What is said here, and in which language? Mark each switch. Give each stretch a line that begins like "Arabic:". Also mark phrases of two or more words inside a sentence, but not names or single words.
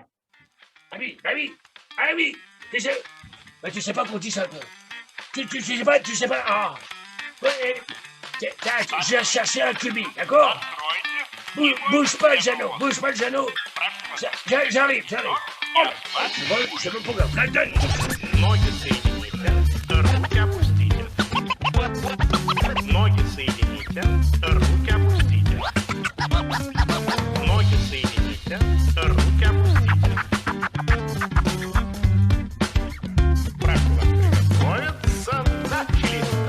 French: Ah oui. Tu sais pas qu'on dit ça. Tu sais pas, ah. Oui, je vais chercher un cubi, d'accord? Bouge pas le Jeannot. J'arrive. Oh, je sais même pas quoi.
Russian: Ноги соедините, руки опустите. Ноги соедините, руки опустите. Ноги соедините, руки опустите. Прошу вас приготовиться, начали.